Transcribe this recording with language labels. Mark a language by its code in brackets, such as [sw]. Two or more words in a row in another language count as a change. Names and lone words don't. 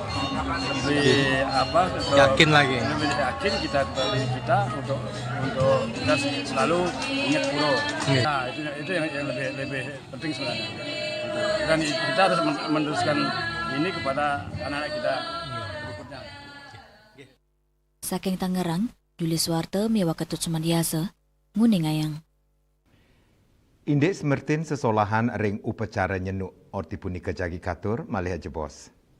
[id] yakin lagi. Lebih yakin kita untuk kita selalu ingat puro. Nah, itu yang lebih penting sebenarnya. Dan kita harus meneruskan ini kepada anak-anak kita berikutnya. [ban] Saking Tangerang, Juli Suwarte Mewah Ketut Sumandiasa, Nguning Ayang. Indek semertin sesolahan ring upacara nyenuk orti punika jagi katur malih jebos.